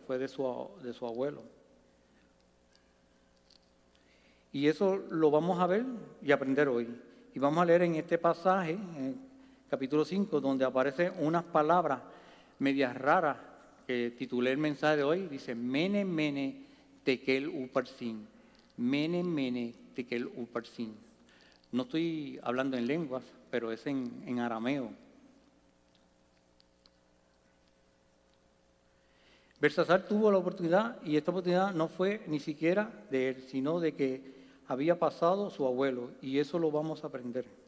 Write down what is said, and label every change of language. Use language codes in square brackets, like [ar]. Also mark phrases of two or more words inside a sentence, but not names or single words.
[es] Fue de su abuelo. Y eso lo vamos a ver y aprender hoy. Y vamos a leer en este pasaje, en el capítulo 5, donde aparecen unas palabras medias raras que titulé el mensaje de hoy. Dice: [arc] מנא מנא תקל ופרסין מנא מנא תקל ופרסין. [es] No estoy hablando en lenguas, pero es en arameo. Belsasar tuvo la oportunidad, y esta oportunidad no fue ni siquiera de él, sino de que había pasado su abuelo, y eso lo vamos a aprender.